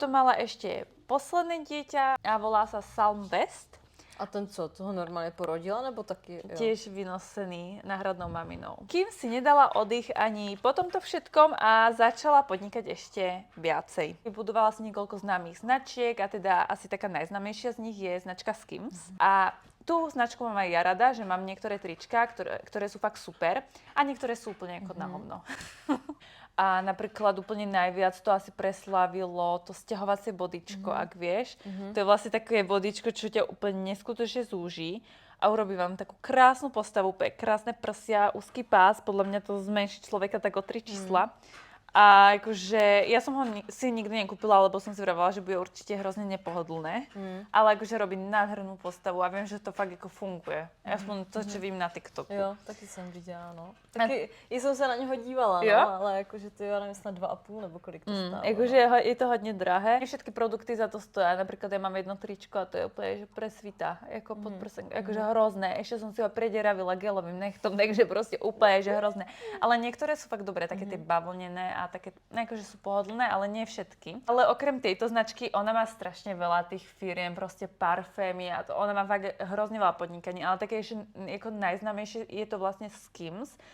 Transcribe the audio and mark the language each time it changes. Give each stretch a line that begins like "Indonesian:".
Slovak: To mala ešte posledné dieťa a volá sa Salm West.
Czech: A ten co, toho normálně porodila, nebo taky? Jo?
Slovak: Tiež vynosený náhradnou maminou. Kim si nedala oddych ani po tomto všetkom a začala podnikať ešte viacej. Vybudovala si niekoľko známych značiek a teda asi taká najznámejšia z nich je značka Skims. A tú značku mám aj ja rada, že mám niektoré trička, ktoré sú fakt super a niektoré sú úplne ako na hovno. A napríklad úplne najviac to asi preslávilo to sťahovacie bodičko, ak vieš. To je vlastne také bodičko, čo ťa úplne neskutočne zúži a urobí vám takú krásnu postavu, krásne prsia, úzky pás, podľa mňa to zmenší človeka tak o 3 čísla. A akože ja som ho si nikdy nekúpila, lebo som si vravela, že bude určite hrozne nepohodlné. Ale akože robí nádhernú postavu a viem, že to fakt ako funguje. Aspoň to, čo vím na TikToku.
Czech: Jo, taky jsem viděla, no. Taky jsem se na něho dívala, jo? No, ale jakože to je, nevím, snad 2,5 nebo kolik to stálo.
Slovak: Akože je to hodne drahé. Všetky produkty za to stojí. Napríklad ja mám jedno tričko a to je úplne, že presvita, ako podprsenka, akože hrozné. Ešte som si ho predieravila gelovým nechtom, takže proste úplne, že hrozné. Ale niektoré sú fakt dobré, také tie bavlnené a také, akože sú pohodlné, ale nie všetky. Ale okrem tejto značky, ona má strašne veľa tých firiem, proste parfémy a to, ona má fakt hrozne veľa podnikaní, ale také ešte ako najznámejšie je to vlastne Skims.